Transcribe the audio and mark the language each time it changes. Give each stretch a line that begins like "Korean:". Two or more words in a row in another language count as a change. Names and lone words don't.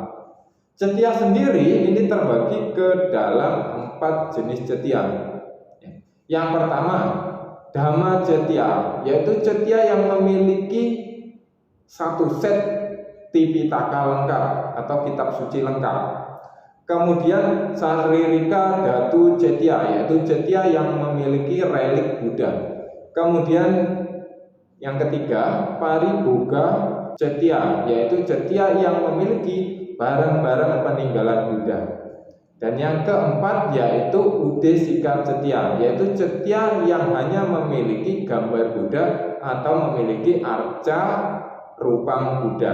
Indonesian: Cetya sendiri ini terbagi ke dalam 4 jenis cetya. Yang pertama, dhamma cetya, yaitu cetya yang memiliki satu set tipitaka lengkap atau kitab suci lengkap. Kemudian saririka dhatu cetya, yaitu cetya yang memiliki relik Buddha. Kemudian yang ketiga, pariboga cetya, yaitu cetya yang memiliki barang-barang peninggalan Buddha. Dan yang keempat yaitu udesika cetya, yaitu cetya yang hanya memiliki gambar Buddha atau memiliki arca rupang Buddha.